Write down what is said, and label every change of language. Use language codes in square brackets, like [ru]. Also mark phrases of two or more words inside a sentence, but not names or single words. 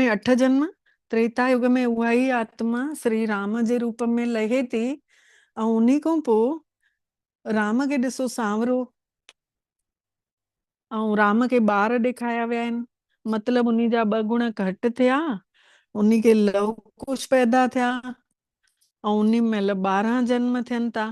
[sd] 8 जन्म, त्रेता युग में उहा ई आत्मा श्री राम जे रूप में लहे थी, ऐं उन्ही खां पोइ राम खे ॾिसो सांवरो, ऐं राम खे ॿार ॾेखारिया विया आहिनि, मतिलबु उन्ही जा 2 गुण घटि थिया, उन्ही खे लव कुश पैदा थिया, ऐं उन्ही महिल 12 जन्म थियनि था।